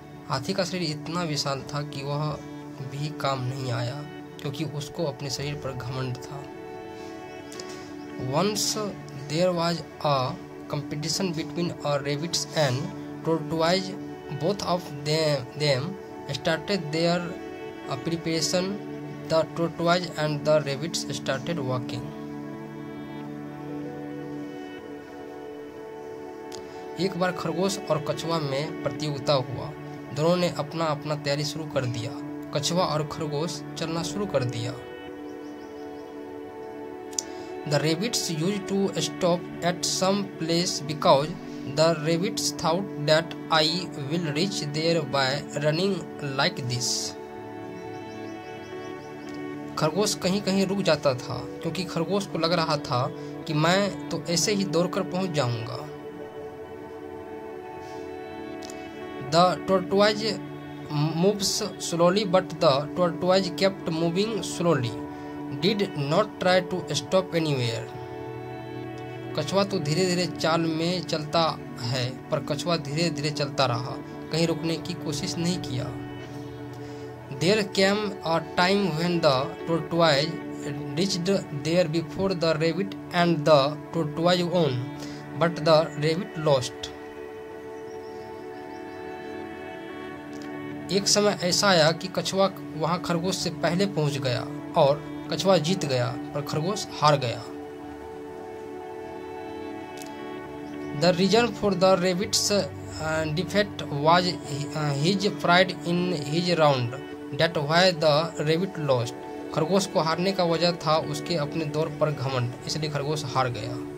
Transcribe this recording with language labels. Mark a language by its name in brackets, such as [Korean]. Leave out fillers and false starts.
[Hindi] हाथी का शरीर इतना विशाल था कि वह भी काम नहीं आया क्योंकि उसको अपने शरीर पर घमंड था। [English] Once there was a competition between a rabbits and tortoise. Both of them started their preparation. The tortoise and the rabbits started walking. [Hindi] एक बार खरगोश और कछुआ में प्रतियोगिता हुआ। दोनों ने अपना अपना तैयारी शुरू कर दिया। कछुआ और खरगोश चलना शुरू कर दिया। [English] The rabbits used to stop at some place because the rabbits thought that I will reach there by running like this. [Hindi] खरगोश कहीं कहीं रुक जाता था क्योंकि खरगोश को लग रहा था कि मैं तो ऐसे ही दौड़कर पहुंच जाऊंगा। [English] The tortoise moves slowly, but the tortoise kept moving slowly, did not try to stop anywhere. [Hindi] कछुआ तो धीरे धीरे चाल में चलता है पर कछुआ धीरे धीरे चलता रहा, कहीं रुकने की कोशिश नहीं किया। [English] There came a time when the tortoise reached there before the rabbit and the tortoise won, but the rabbit lost. [Hindi] एक समय ऐसा आया कि कछुआ वहां खरगोश से पहले पहुंच गया और कछुआ जीत गया और खरगोश हार गया। [English] The reason for the rabbit's defeat was his pride in his round. That why the rabbit lost. [Hindi] खरगोश को हारने का वजह था उसके अपने दौर पर घमंड, इसलिए खरगोश हार गया।